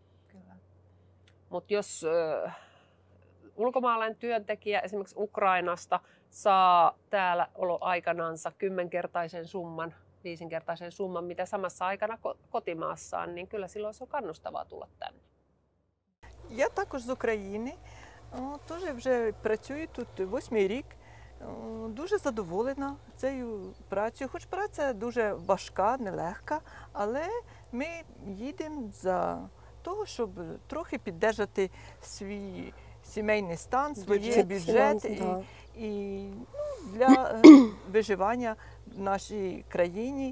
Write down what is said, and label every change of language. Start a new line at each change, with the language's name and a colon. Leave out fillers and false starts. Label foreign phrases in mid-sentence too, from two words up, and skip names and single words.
Finnish: Mutta jos ulkomaalainen työntekijä esimerkiksi Ukrainasta saa täällä oloaikanansa 10-kertaisen summan, 5-kertaisen summan, mitä samassa aikana kotimaassaan, niin kyllä silloin se on kannustavaa tulla tänne.
Ukrainian: Я також з України, теж вже працюю тут 8-й рік. Дуже задоволена цією працею, хоч праця дуже важка, нелегка, але ми їдемо за того, щоб трохи піддержати свій сімейний стан, свій бюджет і для виживання в нашій країні.